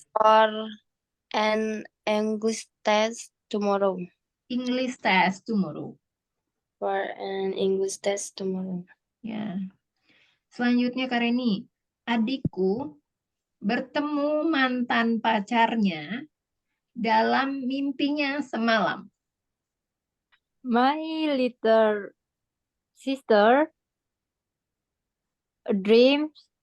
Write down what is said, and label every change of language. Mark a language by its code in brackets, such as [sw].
[en] for an English test tomorrow. English test tomorrow. For an English test tomorrow. [id] Ya. Selanjutnya Kak Reni, adikku bertemu mantan pacarnya dalam mimpinya semalam. [en] My little sister dreamed.